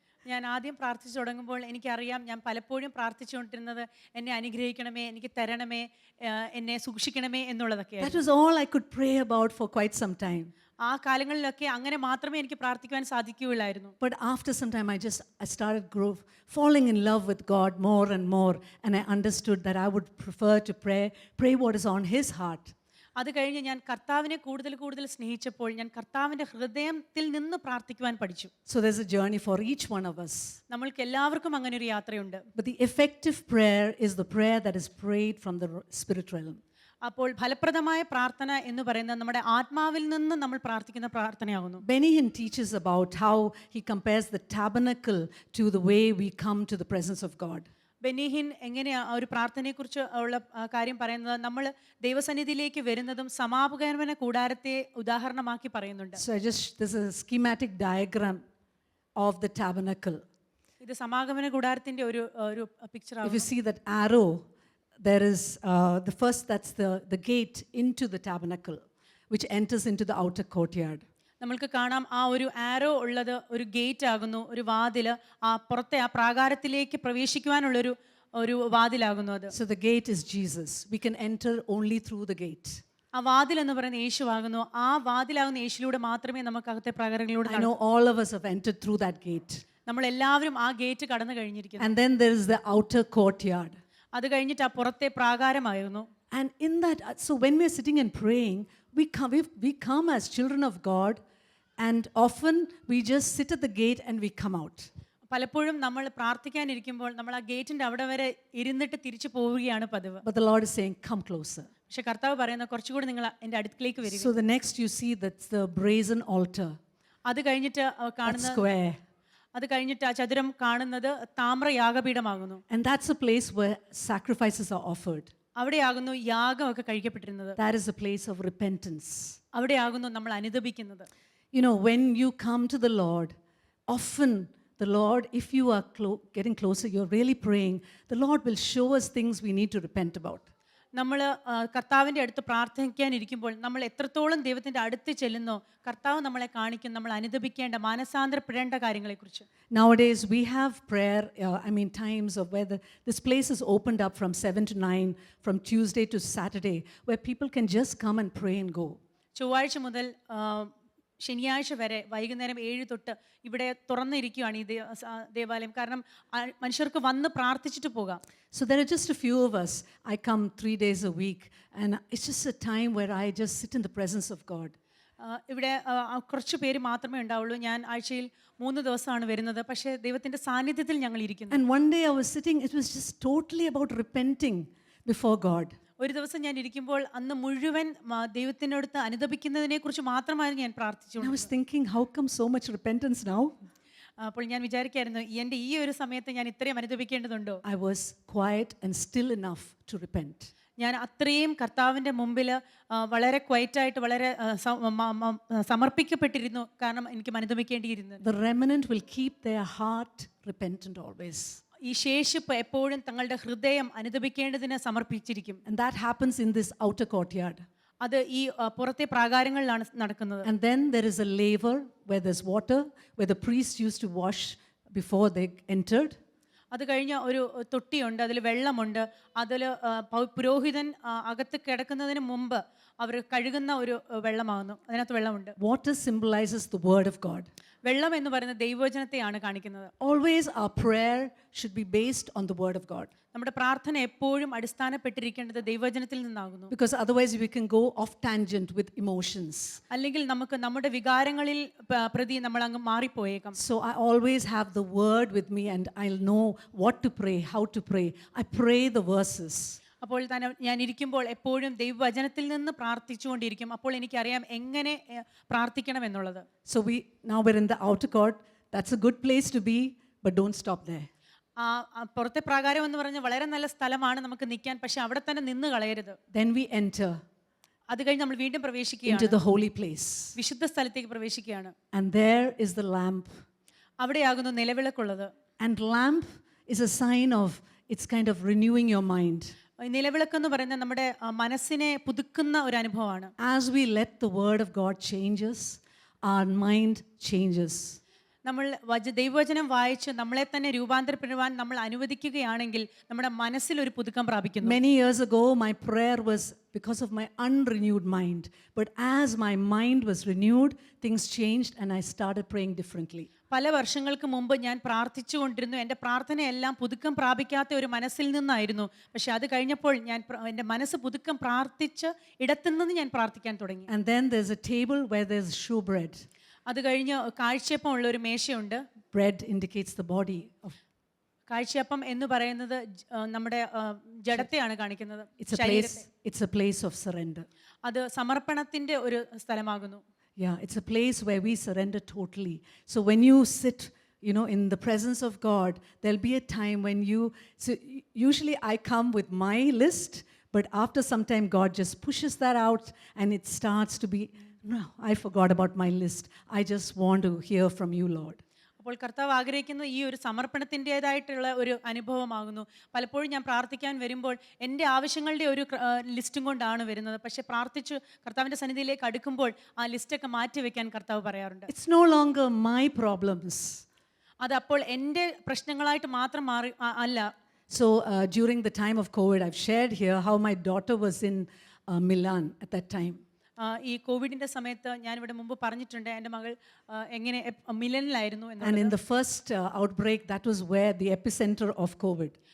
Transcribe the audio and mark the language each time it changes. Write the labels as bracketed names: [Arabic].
[Malayalam] ഞാൻ ആദ്യം പ്രാർത്ഥിച്ചു തുടങ്ങുമ്പോൾ എനിക്കറിയാം, ഞാൻ പലപ്പോഴും പ്രാർത്ഥിച്ചുകൊണ്ടിരുന്നത് എന്നെ അനുഗ്രഹിക്കണമേ, എനിക്ക് തരണമേ, എന്നെ സൂക്ഷിക്കണമേ എന്നുള്ളതൊക്കെയാണ്. [English] That was all I could pray about for quite some time. [Malayalam] ആ കാലങ്ങളിലൊക്കെ അങ്ങനെ മാത്രമേ എനിക്ക് പ്രാർത്ഥിക്കുവാൻ സാധിക്കുകയുള്ളായിരുന്നു. [English] But after some time I started falling in love with God more and more, and I understood that I would prefer to pray what is on his heart. [Malayalam] അത് കഴിഞ്ഞ് ഞാൻ കർത്താവിനെ കൂടുതൽ കൂടുതൽ സ്നേഹിച്ചപ്പോൾ ഞാൻ കർത്താവിൻ്റെ ഹൃദയത്തിൽ നിന്ന് പ്രാർത്ഥിക്കുവാൻ പഠിച്ചു. [English] So there's a journey for each one of us. [Malayalam] നമ്മൾക്ക് എല്ലാവർക്കും അങ്ങനെ ഒരു യാത്രയുണ്ട്. [English] But the effective prayer is the prayer that is prayed from the spirit realm. [Malayalam] അപ്പോൾ ഫലപ്രദമായ പ്രാർത്ഥന എന്ന് പറയുന്നത് നമ്മുടെ ആത്മാവിൽ നിന്ന് നമ്മൾ പ്രാർത്ഥിക്കുന്ന പ്രാർത്ഥനയാകുന്നു. [English] Benny Hinn teaches about how he compares the tabernacle to the way we come to the presence of God. [Malayalam] ബെന്നിഹിൻ എങ്ങനെയാ ഒരു പ്രാർത്ഥനയെക്കുറിച്ച് ഉള്ള കാര്യം പറയുന്നത്, നമ്മൾ ദൈവസന്നിധിയിലേക്ക് വരുന്നതും സമാപകമന കൂടാരത്തെ ഉദാഹരണമാക്കി പറയുന്നുണ്ട്. [English] So this is a schematic diagram of the tabernacle. [Malayalam] ഇത് സമാഗമന കൂടാരത്തിന്റെ ഒരു പിക്ചർ ആണ്. [English] If you see that arrow, there is that's the gate into the tabernacle, which enters into the outer courtyard. [Malayalam] നമ്മൾക്ക് കാണാം ആ ഒരു ആരോ ഉള്ളത് ഒരു ഗേറ്റ് ആകുന്നു, ഒരു വാതിൽ, ആ പുറത്തെ ആ പ്രാകാരത്തിലേക്ക് പ്രവേശിക്കുവാനുള്ള ഒരു വാതിലാകുന്നു അത്. [English] So the gate is Jesus. We can enter only through the gate. [Malayalam] ആ വാതിൽ എന്ന് പറയുന്നത് യേശുവാകുന്നു. ആ വാതിലാകുന്ന യേശുവിലൂടെ മാത്രമേ നമുക്ക് അകത്തെ പ്രാകാരങ്ങളിലൂടെ. [English] I know all of us have entered through that gate. [Malayalam] നമ്മൾ എല്ലാവരും ആ ഗേറ്റ് കടന്നു കഴിഞ്ഞിരിക്കുന്നു. [English] And then there is the outer courtyard. [Malayalam] അത് കഴിഞ്ഞിട്ട് ആ പുറത്തെ പ്രാകാരമായിരുന്നു. [English] And in that, so when we are sitting and praying, we come as children of God, and often we just sit at the gate and we come out. [Malayalam] പലപ്പോഴും നമ്മൾ പ്രാർത്ഥിക്കാനിരിക്കുമ്പോൾ നമ്മൾ ആ ഗേറ്റിന്റെ അവിടെ വരെ ഇരുന്നിട്ട് തിരിച്ചു പോവുകയാണ് പതിവ്. [English] But the Lord is saying, come closer. [Malayalam] പക്ഷെ കർത്താവ് പറയുന്ന കുറച്ചുകൂടി നിങ്ങൾ എൻ്റെ അടുത്തേക്ക് വരിക. [English] So the next you see, that's the brazen altar. [Malayalam] അത് കഴിഞ്ഞിട്ട് കാണുന്ന [English] square. [Malayalam] അത് കഴിഞ്ഞിട്ട് ആ ചതുരം കാണുന്നത് Thamir യാഗപീഠമാകുന്നു. [English] And that's a place where sacrifices are offered. [Malayalam] അവിടെയാകുന്നു യാഗമൊക്കെ കഴിക്കപ്പെട്ടിരുന്നത്. [English] That is a place of repentance. [Malayalam] അവിടെയാകുന്നു നമ്മൾ അനുതപിക്കുന്നത്. [English] You know, when you come to the Lord, often the Lord, if you are getting closer, you're really praying, the Lord will show us things we need to repent about. [Malayalam] നമ്മൾ കർത്താവിൻ്റെ അടുത്ത് പ്രാർത്ഥിക്കാനിരിക്കുമ്പോൾ നമ്മൾ എത്രത്തോളം ദൈവത്തിൻ്റെ അടുത്ത് ചെല്ലുന്നോ കർത്താവ് നമ്മളെ കാണിക്കും നമ്മൾ അനുദപിക്കേണ്ട മാനസാന്തരപ്പെടേണ്ട കാര്യങ്ങളെക്കുറിച്ച്. [English] Nowadays, we have prayer, times of where this place is opened up from 7 to 9, from Tuesday to Saturday, where people can just come and pray and go. [Malayalam] ചൊവ്വാഴ്ച മുതൽ ശനിയാഴ്ച വരെ വൈകുന്നേരം 7 തൊട്ട് ഇവിടെ തുറന്നിരിക്കുകയാണ് ഈ ദേവാലയം. കാരണം മനുഷ്യർക്ക് വന്ന് പ്രാർത്ഥിച്ചിട്ട് പോകാം. [English] So there are just a few of us. I come 3 days a week, and it's just a time where I just sit in the presence of God. [Malayalam] ഇവിടെ കുറച്ച് പേര് മാത്രമേ ഉണ്ടാവുള്ളൂ. ഞാൻ ആഴ്ചയിൽ 3 ദിവസമാണ് വരുന്നത്. പക്ഷേ ദൈവത്തിൻ്റെ സാന്നിധ്യത്തിൽ ഞങ്ങൾ ഇരിക്കുന്നു. [English] And one day I was sitting, it was just totally about repenting before God. [Malayalam] ഒരു ദിവസം ഞാൻ ഇരിക്കുമ്പോൾ അന്ന് മുഴുവൻ ദൈവത്തിനടുത്ത് അനുദപിക്കുന്നതിനെ കുറിച്ച് മാത്രമായിരുന്നു ഞാൻ പ്രാർത്ഥിച്ചു. [English] I was thinking, how come so much repentance now? [Malayalam] അപ്പോൾ ഞാൻ വിചാരിക്കായിരുന്നു എൻ്റെ ഈ ഒരു സമയത്ത് ഞാൻ ഇത്രയും അനുദപിക്കേണ്ടതുണ്ടോ. [English] I was quiet and still enough to repent. [Malayalam] ഞാൻ അത്രയും കർത്താവിൻ്റെ മുമ്പിൽ വളരെ ക്വയറ്റായിട്ട് വളരെ സമർപ്പിക്കപ്പെട്ടിരുന്നു. കാരണം എനിക്ക് അനുദപിക്കേണ്ടിയിരുന്നു. [English] The remnant will keep their heart repentant always. [Malayalam] ഈ ശേഷിപ്പ് എപ്പോഴും തങ്ങളുടെ ഹൃദയം അനുദപിക്കേണ്ടതിന് സമർപ്പിച്ചിരിക്കും. [English] And that happens in this outer courtyard. [Malayalam] അത് ഈ പുറത്തെ പ്രാകാരങ്ങളിലാണ് നടക്കുന്നത്. [English] And then there is a laver where there's water, where the priests used to wash before they entered. [Malayalam] അത് കഴിഞ്ഞ ഒരു തൊട്ടിയുണ്ട്, അതിൽ വെള്ളമുണ്ട്. അതിൽ പുരോഹിതൻ അകത്ത് കിടക്കുന്നതിന് മുമ്പ് അവർ കഴുകുന്ന ഒരു വെള്ളമാകുന്നു. അതിനകത്ത് വെള്ളമുണ്ട്. [English] Water symbolizes the word of God. [Malayalam] വെള്ളം എന്ന് പറയുന്നത് ദൈവവചനത്തെയാണ് കാണിക്കുന്നത്. [English] Always our prayer should be based on the word of God. [Malayalam] നമ്മുടെ പ്രാർത്ഥന എപ്പോഴും അടിസ്ഥാനപ്പെട്ടിരിക്കേണ്ടത് ദൈവവചനത്തിൽ നിന്നാകുന്നു. [English] Because otherwise we can go off tangent with emotions. [Malayalam] അല്ലെങ്കിൽ നമുക്ക് നമ്മുടെ വികാരങ്ങളിൽ പ്രതി നമ്മൾ അങ്ങ് മാറിപ്പോയേക്കാം. [English] So I always have the word with me, and I'll know what to pray, how to pray. I pray the verses. [Malayalam] അപ്പോൾ തന്നെ ഞാൻ ഇരിക്കുമ്പോൾ എപ്പോഴും ദൈവവചനത്തിൽ നിന്ന് പ്രാർത്ഥിച്ചുകൊണ്ടിരിക്കും. അപ്പോൾ എനിക്കറിയാം എങ്ങനെ പ്രാർത്ഥിക്കണം എന്നുള്ളത്. [English] So now we're in the outer court. That's a good place to be, but don't stop there. [Malayalam] പുറത്തെ പ്രാകാരം എന്ന് പറഞ്ഞാൽ വളരെ നല്ല സ്ഥലമാണ് നമുക്ക് നിൽക്കാൻ. പക്ഷെ അവിടെ തന്നെ നിന്ന് കളയരുത്. [English] Then we enter [Malayalam] അത് കഴിഞ്ഞ് നമ്മൾ വീണ്ടും [English] into [Malayalam] പ്രവേശിക്കുകയാണ്, [English] the holy place. [Malayalam] വിശുദ്ധ സ്ഥലത്തേക്ക് പ്രവേശിക്കുകയാണ്. [English] And there is the lamp. [Malayalam] അവിടെയാകുന്നു നിലവിളക്കുള്ളത്. [English] And lamp is a sign of, it's kind of renewing your mind. [Malayalam] നിലവിളക്കെന്ന് പറയുന്നത് നമ്മുടെ മനസ്സിനെ പുതുക്കുന്ന ഒരു അനുഭവമാണ്. [English] As we let the word of God change us, our mind changes. [Malayalam] നമ്മൾ ദൈവവചനം വായിച്ച് നമ്മളെ തന്നെ രൂപാന്തരപ്പെടുവാൻ നമ്മൾ അനുവദിക്കുകയാണെങ്കിൽ നമ്മുടെ മനസ്സിൽ ഒരു പുതുക്കം പ്രാപിക്കുന്നു. [English] Many years ago, my prayer was because of my unrenewed mind. But as my mind was renewed, things changed and I started praying differently. [Malayalam] പല വർഷങ്ങൾക്ക് മുമ്പ് ഞാൻ പ്രാർത്ഥിച്ചു കൊണ്ടിരുന്നു. എൻ്റെ പ്രാർത്ഥനയെല്ലാം പുതുക്കം പ്രാപിക്കാത്ത ഒരു മനസ്സിൽ നിന്നായിരുന്നു. പക്ഷെ അത് കഴിഞ്ഞപ്പോൾ ഞാൻ എൻ്റെ മനസ്സ് പുതുക്കം പ്രാർത്ഥിച്ച് ഇടത്തുനിന്ന് ഞാൻ പ്രാർത്ഥിക്കാൻ തുടങ്ങി. [English] And then there's a table where there's showbread. [Malayalam] അത് കഴിഞ്ഞ് കാഴ്ചയപ്പം ഉള്ള ഒരു മേശയുണ്ട്. [English] Bread indicates the body of. [Malayalam] കാഴ്ചയപ്പം എന്ന് പറയുന്നത് നമ്മുടെ ജഡത്തെയാണ് കാണിക്കുന്നത്. [English] It's a place of surrender. [Malayalam] അത് സമർപ്പണത്തിന്റെ ഒരു സ്ഥലമാകുന്നു. [English] Yeah, it's a place where we surrender totally. So when you sit, in the presence of God, there'll be a time when usually I come with my list, but after some time God just pushes that out and it starts to be, no, I forgot about my list. I just want to hear from you, Lord. [Malayalam] അപ്പോൾ കർത്താവ് ആഗ്രഹിക്കുന്ന ഈ ഒരു സമർപ്പണത്തിൻ്റെതായിട്ടുള്ള ഒരു അനുഭവമാകുന്നു. പലപ്പോഴും ഞാൻ പ്രാർത്ഥിക്കാൻ വരുമ്പോൾ എൻ്റെ ആവശ്യങ്ങളുടെ ഒരു ലിസ്റ്റും കൊണ്ടാണ് വരുന്നത്. പക്ഷെ പ്രാർത്ഥിച്ച് കർത്താവിൻ്റെ സന്നിധിയിലേക്ക് അടുക്കുമ്പോൾ ആ ലിസ്റ്റൊക്കെ മാറ്റി വെക്കാൻ കർത്താവ് പറയാറുണ്ട്. [English] It's no longer my problems. [Malayalam] അത് അപ്പോൾ എൻ്റെ പ്രശ്നങ്ങളായിട്ട് മാത്രം അല്ല. [English] So during the time of COVID, I've shared here how my daughter was in Milan at that time. [Malayalam] ഈ കോവിഡിന്റെ സമയത്ത് ഞാനിവിടെ മുമ്പ് പറഞ്ഞിട്ടുണ്ട് എൻ്റെ മകൾ എങ്ങനെ മിലനിലായിരുന്നു എന്ന്. [English] And in the first outbreak, that was where the epicenter of COVID.